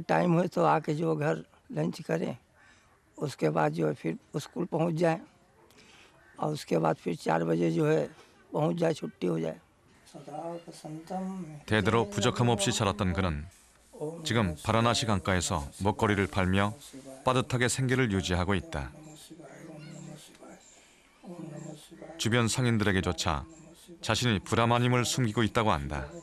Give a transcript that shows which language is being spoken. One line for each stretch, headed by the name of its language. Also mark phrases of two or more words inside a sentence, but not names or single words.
Hindi: टाइम हो तो आके जो घर लंच करें, उसके बाद जो है फिर स्कूल पहुंच जाए और उसके बाद फिर 4 बजे जो है पहुंच जाए, छुट्टी हो जाए।
Korean: 대대로 부족함 없이 자랐던 그는 지금 바라나시 강가에서 먹거리를 팔며 빠듯하게 생계를 유지하고 있다. 주변 상인들에게조차 자신이 브라만임을 숨기고 있다고 한다.